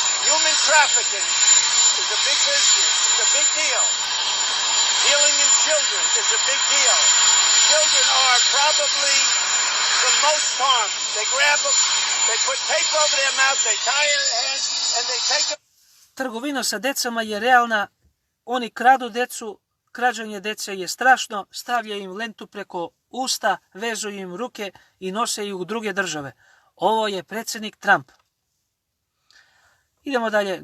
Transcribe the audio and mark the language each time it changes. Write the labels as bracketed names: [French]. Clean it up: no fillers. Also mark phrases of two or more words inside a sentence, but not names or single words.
[English] Human trafficking is a big business. It's a big deal. Dealing in children is a big deal. Children are probably the most harmed. They grab them, they put tape over their mouth, they tie their hands, and they take them. [Serbian] Trgovina sa decama je realna. Oni kradu decu. Krađanje dece je strašno. Stavljaju im lentu preko usta, vezuju im ruke i nose ih u druge države. Ovo je predsjednik Trump. Idemo dalje.